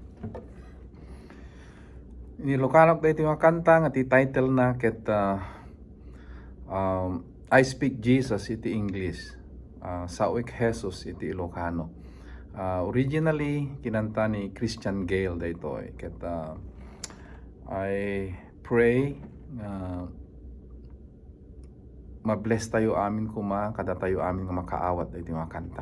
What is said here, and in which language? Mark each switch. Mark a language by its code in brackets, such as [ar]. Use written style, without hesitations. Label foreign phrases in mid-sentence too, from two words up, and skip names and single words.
[ilo] Ilocano [tl] ito yung kanta [ilo] nga ti title na ket I Speak Jesus iti English, Sawik Jesus iti Ilocano. Originally kinanta ni Christian Gale daytoy ket [en] I pray [ilo] ma-bless tayo amin kuma kada tayo amin nga makaawat iti mga kanta.